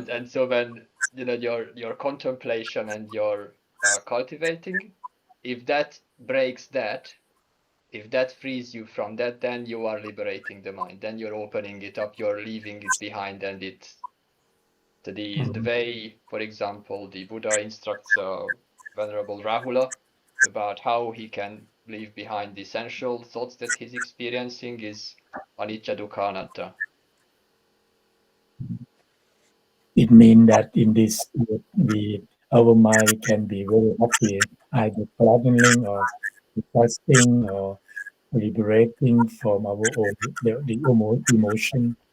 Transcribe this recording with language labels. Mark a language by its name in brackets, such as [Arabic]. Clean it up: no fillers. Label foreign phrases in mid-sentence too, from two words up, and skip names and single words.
[English] And so when your contemplation and your cultivating, if that breaks that, if that frees you from that, then you are liberating the mind. Then you're opening it up, you're leaving it behind, and it's the way, for example, the Buddha instructs Venerable Rahula about how he can leave behind the essential thoughts that he's experiencing is [Pali] anicca dukkha anatta. [English] It means that in this, our mind can be very active, either gladdening or fasting or liberating from our own the emotion.